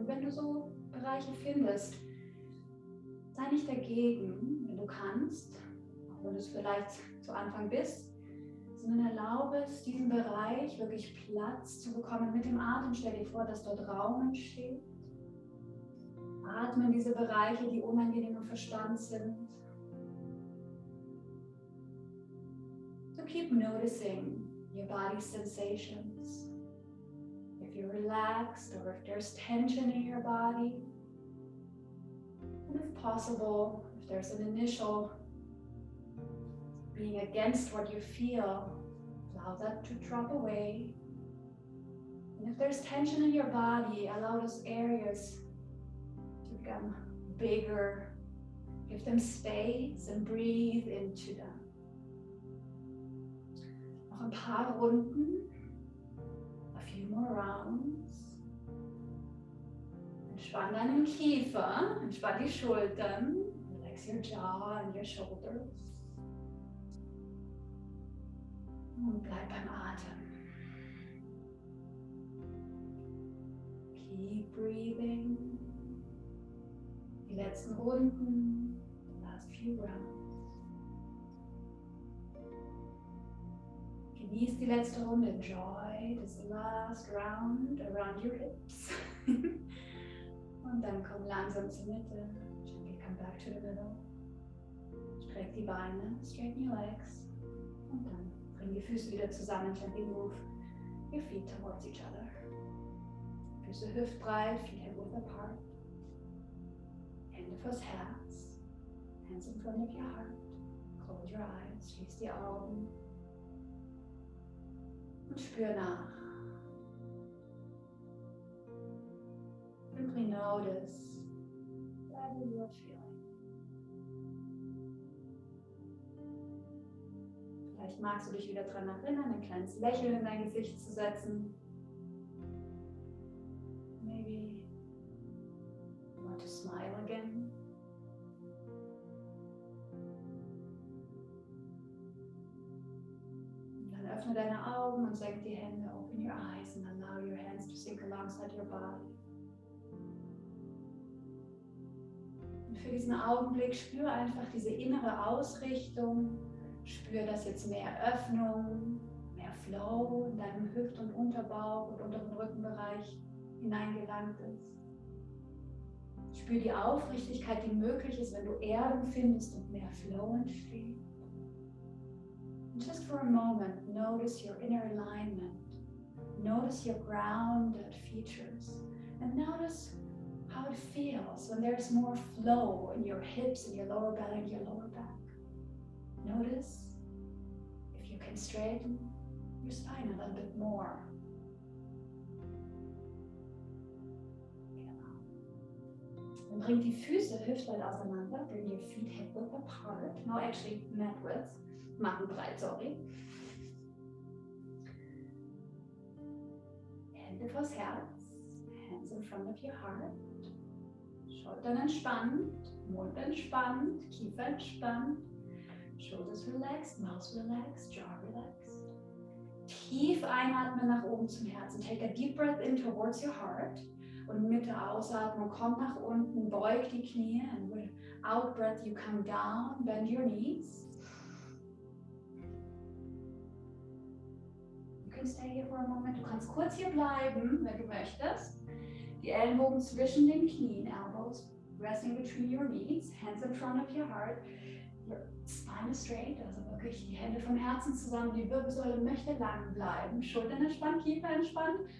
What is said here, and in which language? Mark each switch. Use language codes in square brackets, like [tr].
[de] Und wenn du so Bereiche findest, sei nicht dagegen, wenn du kannst, auch wenn du es vielleicht zu Anfang bist, sondern erlaube es, diesen Bereich wirklich Platz zu bekommen mit dem Atem. Stell dir vor, dass dort Raum entsteht. Atme in diese Bereiche, die unangenehm und verspannt sind. [en] So keep noticing your body's sensations. If you're relaxed or if there's tension in your body. And if possible, if there's an initial being against what you feel, allow that to drop away. And if there's tension in your body, allow those areas to become bigger. Give them space and breathe into them. [de] Noch ein paar Runden. [en] A few more rounds. [de] Entspann deinen Kiefer, entspann die Schultern. [en] Relax your jaw and your shoulders. [de] Und bleib beim Atem. [en] Keep breathing. [de] Die letzten Runden. [en] The last few rounds. [de] Genieß die letzte Runde. [en] Enjoy this last round around your hips. [de] Und dann komm langsam zur Mitte. [en] Gently come back to the middle. [de] Streck die Beine, [en] straighten your legs. [de] Und dann bring die Füße wieder zusammen. [en] Gently move your feet towards each other. [de] Füße hüftbreit, [en] feet hip width apart. [de] Hände vors Herz. [en] Hands in front of your heart. Close your eyes, [de] schließ die Augen. Und spür nach. [en] Simply notice whatever you are feeling. [de] Vielleicht magst du dich wieder daran erinnern, ein kleines Lächeln in dein Gesicht zu setzen. [en] Maybe you want to smile again. [de] Und dann öffne deine Augen und senk die Hände. [en] Open your eyes and allow your hands to sink alongside your body. [de] Und für diesen Augenblick spür einfach diese innere Ausrichtung. Spür, dass jetzt mehr Öffnung, mehr mehr Flow in deinem Hüft- und Unterbauch und unteren Rückenbereich hineingelangt ist. Spür die Aufrichtigkeit, die möglich ist, wenn du Erdung findest und mehr Flow entsteht. [en] And just for a moment, notice your inner alignment. Notice your grounded features. And notice how it feels when there's more flow in your hips, in your lower belly, and your lower back. Notice if you can straighten your spine a little bit more. [de] Dann bring die Füße hüftweit auseinander. [en] Bring your feet hip width apart. No, actually mat width. [de] Machen breit, [en] sorry. [de] Hände vors Herz. [en] Hands in front of your heart. [de] Schultern entspannt. Mund entspannt. Kiefer entspannt. [en] Shoulders relaxed. Mouth relaxed. Jaw relaxed. [de] Tief einatmen nach oben zum Herzen. [en] Take a deep breath in towards your heart. [de] Und mit der Ausatmung kommt nach unten, beug die Knie. [en] And with out breath you come down, bend your knees. You can stay here for a moment. [de] Du kannst kurz hier bleiben, wenn du möchtest. Die Ellenbogen zwischen den Knien, [en] elbows resting between your knees, hands in front of your heart. Your spine is straight, [de] also wirklich die Hände vom Herzen zusammen. Die Wirbelsäule möchte lang bleiben. Schultern entspannt, Kiefer entspannt.